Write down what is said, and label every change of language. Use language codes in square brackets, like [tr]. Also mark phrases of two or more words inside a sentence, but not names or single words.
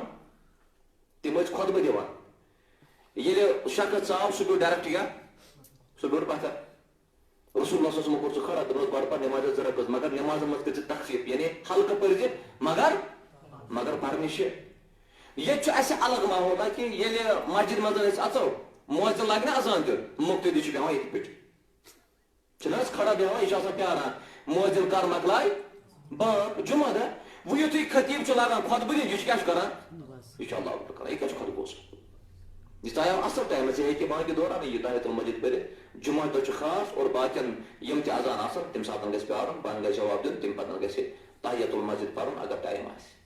[ks] دِوان ییٚلہِ شخص ژاو سُہ پیوٚو ڈایریکٹ کیٛاہ سُہ بیوٗٹھ پتھر [ar] رسول اللہ صلی اللہ علیہ وسلم [ks] کوٚر سُہ کھڑا دوٚپنس گۄڈٕ پر نماز ذرا کٔژ مگر نمازن منٛز کٔرۍ ژٕ تخفیٖف یعنی ہلکہٕ پٔرزِ مگر پرنہِ چھِ ییٚتہِ چھُ اَسہِ الگ ماحول کہِ ییٚلہِ مسجد منٛز أسۍ اژو مؤذن لاگہِ نا اذان دیُن مُقتدی چھُ بیٚہوان یِتھ پٲٹھۍ چھُنہ حظ کھڑا بیٚہوان یہِ چھُ آسان پیاران مؤذن کر مۄکلاے بانگ جمعہ دۄہ وۄنۍ یُتھُے خطیٖب چھُ لاگان خۄطبہٕ دِنۍ یہِ چھُ کیٛاہ چھُ کران یہِ چھُ اللہ اکبر کران یہِ کیٛاہ چھُ خۄطبہٕ بوزان یہ آیا اصل ٹائمس یہ کہ بانگہِ دوران یہ تحیۃ المسجد پٔرِتھ جمعہ دۄہ چھُ خاص اور باقین یم تہِ اذان آسان تمہِ ساتہٕ گژھِ پیارُن پانہٕ گژھِ جواب دیُن تمہِ پتہٕ گژھِ تحیۃ المسجد پرُن اگر ٹایم آسہِ